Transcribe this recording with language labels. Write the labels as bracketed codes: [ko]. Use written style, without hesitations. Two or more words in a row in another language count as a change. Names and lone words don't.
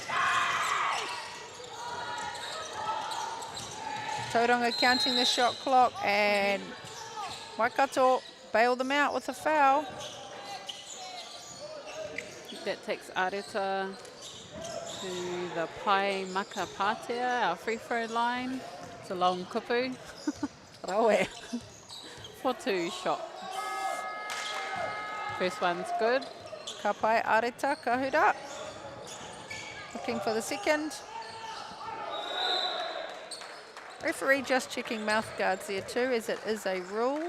[en] Tauranga counting the shot clock, and Waikato bailed them out with a foul. That takes Areta to the [mi] Pai Maka Pātea, [en] our free throw line. It's a long kupu. Raue. For 2 shots. First one's good. Kapai Areta Kahura. Looking for the second. Referee just checking mouth guards there too, as it is a rule.